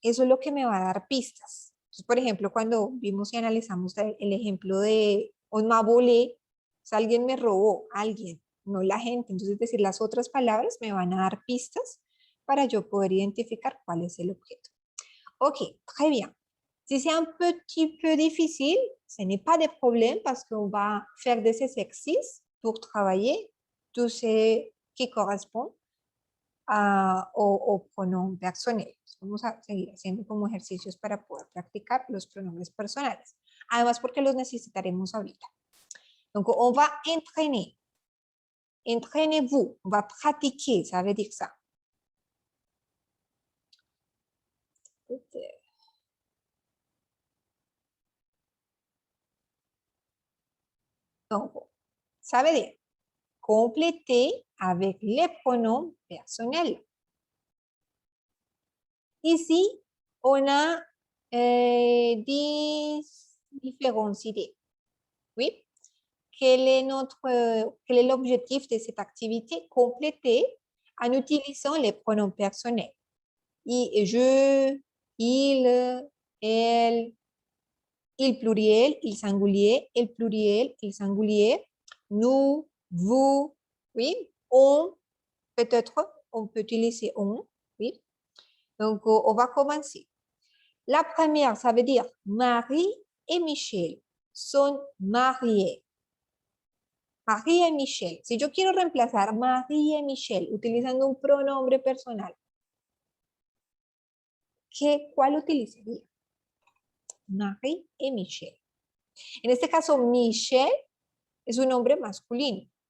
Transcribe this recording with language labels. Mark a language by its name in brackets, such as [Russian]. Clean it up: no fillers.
[Spanish] Eso es lo que me va a dar pistas. Entonces, por ejemplo, cuando vimos y analizamos el ejemplo de [French] on m'a volé, [Spanish] o sea, alguien me robó, alguien, no la gente. Entonces, es decir, las otras palabras me van a dar pistas para yo poder identificar cuál es el objeto. [French] Ok, très bien. Si c'est un petit peu difficile, ce n'est pas de problème parce qu'on va faire des exercices pour travailler tout ce qui correspond o pronom personnel. [Spanish] Vamos a seguir haciendo como ejercicios para poder practicar los pronombres personales. Además, porque los necesitaremos ahorita. [French] Donc, on va entraîner. Entraînez-vous. On va pratiquer, ça veut dire ça. Donc, ça veut dire compléter avec les pronoms personnels. Ici, on a 10 différentes idées. Oui. Quel est l'objectif de cette activité? Compléter en utilisant les pronoms personnels. Je, il, elle, il pluriel, il singulier, el pluriel, il singulier, nous, vous, oui, on, peut-être, on peut utiliser on, oui. Donc, on va commencer. La première, ça veut dire Marie et Michel sont mariés. [Spanish] María y Michelle. Si yo quiero reemplazar María y Michelle utilizando un pronombre personal, ¿cuál utilizaría? Marie y Michelle. En este caso, Michelle es un nombre masculino.